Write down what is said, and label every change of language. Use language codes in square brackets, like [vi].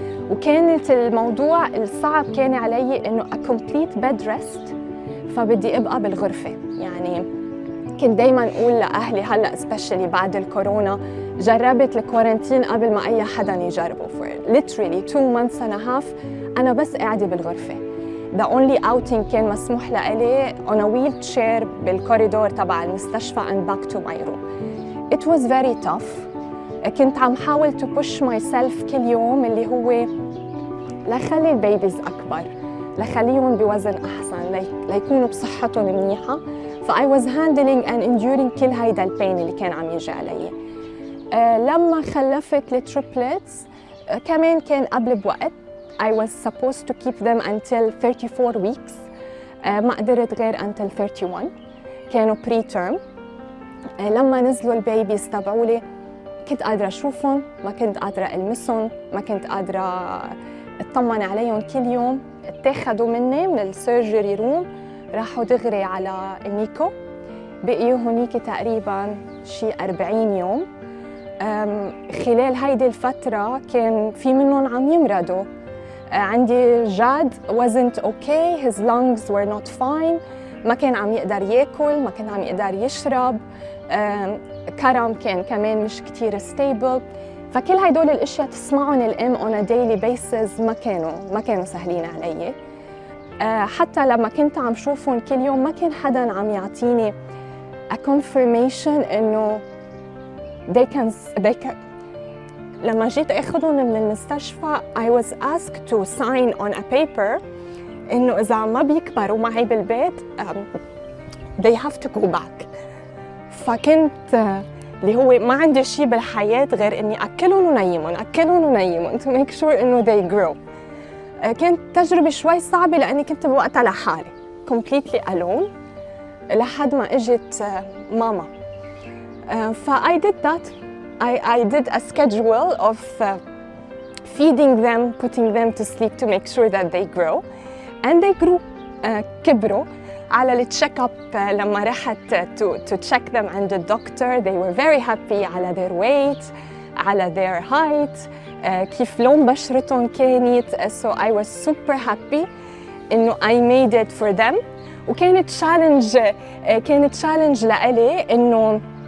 [ar] وكانت الموضوع الصعب كان علي إنه [en] a complete bed rest، [ar] فبدي أبقى بالغرفة. يعني كنت دايماً أقول لأهلي هلأ especially بعد الكورونا، جربت الكورنتين قبل ما أي حدا يجربه [en] for literally 2 months and a half [ar] أنا بس قاعدة بالغرفة. [en] The only outing [ar] كان مسموح لإلي [en] on a wheelchair [ar] بالكوريدور تبع المستشفى [en] and back to my room. It was very tough. [ar] كنت عم حاول [en] to push myself [ar] كل يوم، اللي هو لخلي البيبيز أكبر، لخليهم بوزن أحسن، ليكونوا بصحتهم منيحة. ف [en] I was handling and enduring [ar] كل هيدا البين اللي كان عم يجي علي. لما خلفت التريبلتس كمان كان قبل بوقت. [en] I was supposed to keep them until 34 weeks. [ar] ما قدرت غير [en] until 31. [ar] كانوا preterm. لما نزلوا البيبيز تبعولي كنت قادرة أشوفهم، ما كنت قادرة ألمسهم، ما كنت قادرة أطمن عليهم. كل يوم اتاخدوا مني من السيرجري روم، راحوا دغري على النيكو، بقيوا هونيك تقريباً شي 40 يوم. خلال هيدي الفترة كان في منهم عم يمرضوا. عندي جاد [en] wasn't okay, his lungs were not fine، [ar] ما كان عم يقدر ياكل، ما كان عم يقدر يشرب. كرم كان كمان مش كتير stable. فكل هيدول الاشياء تسمعهم الام [en] on a daily basis [ar] ما كانوا سهلين علي. حتى لما كنت عم شوفهم كل يوم ما كان حدا عم يعطيني [en] a confirmation [ar] انه [en] they can. [ar] لما جيت اخذهم من المستشفى [en] I was asked to sign on a paper [ar] انه اذا ما بيكبروا معي بالبيت [en] they have to go back. [ar] فكنت اللي هو ما عندي شيء بالحياة غير إني أكلهم ونيمهم [en] to make sure [ar] إنه [en] they grow. [ar] كانت تجربة شوي صعبة لأني كنت بوقتها لحالي [en] completely alone [ar] لحد ما إجت ماما. [en] I did that I did a schedule of feeding them, putting them to sleep to make sure that they grow. And they grew, [ar] كبروا. على التشيك اب لما رحت [en] to check them [ar] عند الدكتور [en] they were very happy على their weight على their height [ar] كيف لون بشرتهم كانت [en] so I was super happy إنه I made it for them وكانت challenge [ar] لإلي إنه